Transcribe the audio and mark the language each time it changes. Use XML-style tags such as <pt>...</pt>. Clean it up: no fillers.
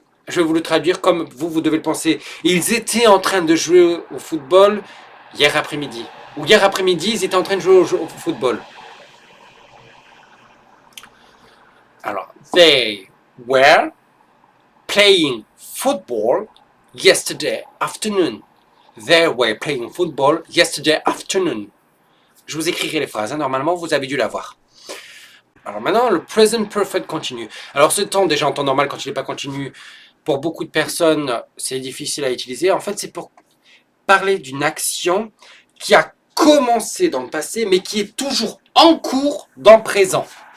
<fr>Je vais vous le traduire comme vous devez le penser. Ils étaient en train de jouer au football hier après-midi. Ou hier après-midi, ils étaient en train de jouer au football.</fr> <en>Alors, they were playing football yesterday afternoon. They were playing football yesterday afternoon.</en> <fr>Je vous écrirai les phrases, hein. Normalement vous avez dû l'avoir. Alors maintenant, le present perfect continu. Alors ce temps, déjà en temps normal, quand il n'est pas continu, pour beaucoup de personnes, c'est difficile à utiliser. En fait, c'est pour parler d'une action qui a commencé dans le passé, mais qui est toujours en cours dans le présent.</fr>